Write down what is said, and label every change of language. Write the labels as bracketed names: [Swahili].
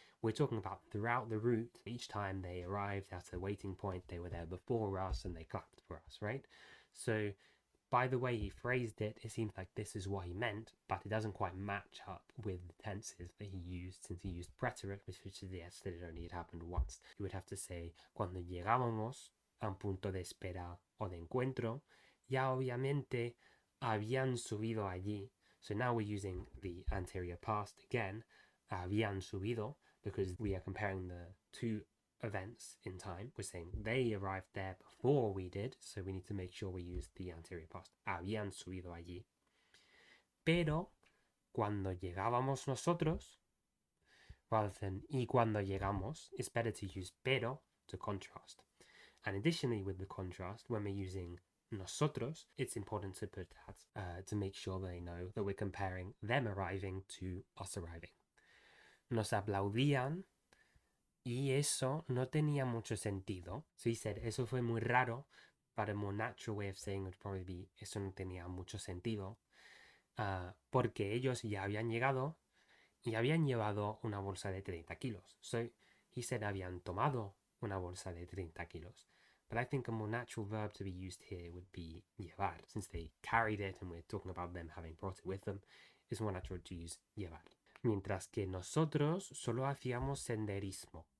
[English] We're talking about throughout the route, each time they arrived at a waiting point, they were there before us and they clapped for us, right? So by the way he phrased it, it seems like this is what he meant, but it doesn't quite match up with the tenses that he used, since he used preterite, which suggests that it only had happened once. You would have to say, [Spanish] cuando llegábamos a un punto de espera o de encuentro, ya obviamente habían subido allí. [English] So now we're using the anterior past again, [Spanish] habían subido, [English] because we are comparing the two events in time. We're saying they arrived there before we did, so we need to make sure we use the anterior past. [Spanish] Habían subido allí. Pero cuando llegábamos nosotros, [English] rather than [Spanish] y cuando llegamos, [English] it's better to use pero to contrast. And additionally with the contrast, when we're using nosotros, it's important to put that to make sure they know that we're comparing them arriving to us arriving. [Spanish] Nos aplaudían y eso no tenía mucho sentido. [English] So he said, [Spanish] eso fue muy raro, [English] but a more natural way of saying would probably be, [Spanish] eso no tenía mucho sentido, porque ellos ya habían llegado y habían llevado una bolsa de 30 kilos. [English] So he said [Spanish] habían tomado una bolsa de 30 kilos. [English] But I think a more natural verb to be used here would be llevar. Since they carried it and we're talking about them having brought it with them, it's more natural to use llevar. [Spanish] Mientras que nosotros solo hacíamos senderismo.